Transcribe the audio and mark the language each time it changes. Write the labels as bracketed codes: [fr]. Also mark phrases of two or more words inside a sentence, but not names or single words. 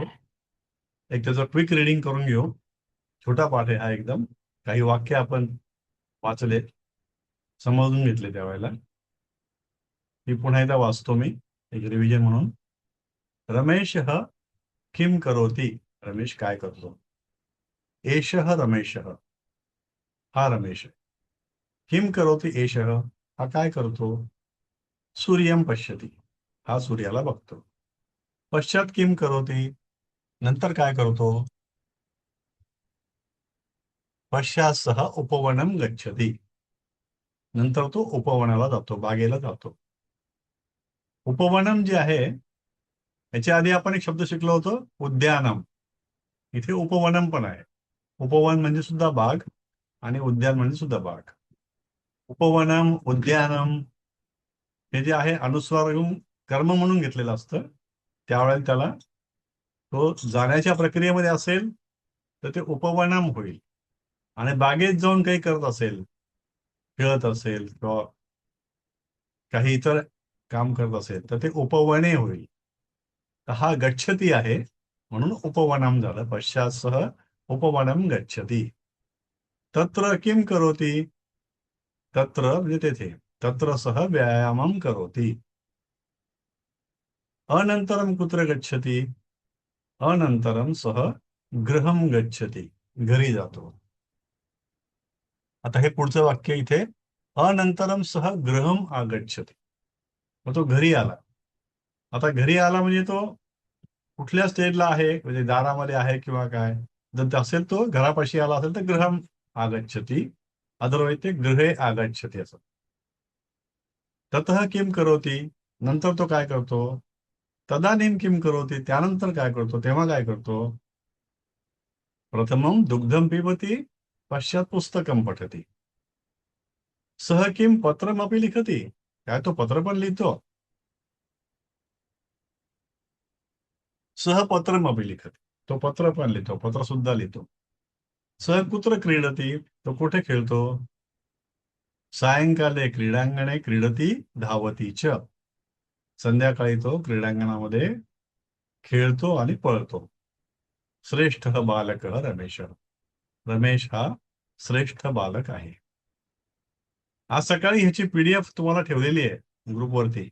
[mr] एक त्याचं [en] quick reading [mr] करून घेऊ. छोटा पाठ आहे हा एकदम. काही वाक्य आपण वाचले, समजून घेतले त्यावेळेला. मी पुन्हा एकदा वाचतो, मी एक रिव्हिजन म्हणून. रमेश [sa] किम करोती, [mr] रमेश काय करतो. [sa] एषः रमेशः, [mr] हा रमेश. [sa] किम करोती एषः, [mr] हा काय करतो. [sa] सूर्यम पश्यती, [mr] हा सूर्याला बघतो. [sa] पश्चात किम करोती, [mr] नंतर काय करतो. [sa] पश्चात सह उपवनम गच्छती, [mr] नंतर तो उपवनाला जातो, बागेला जातो. उपवनम जे आहे, याच्या आधी आपण एक शब्द शिकलो होतो, उद्यानम. इथे उपवनम पण आहे. उपवन म्हणजे सुद्धा बाग आणि उद्यान म्हणजे सुद्धा बाग. [sa] उपवनम, उद्यानम [mr] हे जे आहे अनुस्वार घेऊन कर्म म्हणून घेतलेलं असतं. त्यावेळेला त्याला तो जाण्याच्या प्रक्रियेमध्ये असेल तर ते उपवनम होईल. आणि बागेत जाऊन काही करत असेल, खेळत असेल किंवा काही इतर काम करत असेल तर ते उपवने होईल. तर हा गच्छती आहे म्हणून उपवनम झालं. [sa] पश्चात सह उपवनम गच्छती. तत्र किम करोती, तत्र [mr] म्हणजे तेथे. [sa] तत्र सह व्यायामम करोती. अनंतरम कुत्र गच्छती, अनंतरम सह गृहम गच्छती, [mr] घरी जातो. आता हे पुढचं वाक्य इथे, [sa] अनंतरम सह गृहम आगच्छती, [mr] मग तो घरी आला. आता घरी आला म्हणजे तो कुठल्या स्टेजला आहे, म्हणजे दारामध्ये आहे किंवा काय. जर असेल तो घरापाशी आला असेल तर [sa] गृहम आगच्छती, [mr] अदरवाईज ते [sa] गृहे आगच्छती [mr] असं. [sa] ततः किम करोती, [mr] नंतर तो काय करतो. [sa] तदानीम किम करोती, [mr] त्यानंतर काय करतो, तेव्हा काय करतो. [sa] प्रथमम दुग्धम पिबती, पश्चात पुस्तकम पठती. सह किम पत्रमपि लिखती, [mr] काय तो पत्र पण लिहितो. [sa] सह पत्रमपि लिखती, [mr] तो पत्र पण लिहितो, पत्र सुद्धा लिहितो. [sa] सह कुत्र क्रीडती, [mr] तो कुठे खेळतो. [sa] सायंकाले क्रीडांगणे क्रीडती धावती च, [mr] संध्याकाळी तो क्रीडांगणामध्ये खेळतो आणि पळतो. [sa] श्रेष्ठ बालक रमेश, [mr] रमेश हा श्रेष्ठ बालक आहे. आज सकाळी ह्याची PDF तुम्हाला ठेवलेली आहे ग्रुपवरती.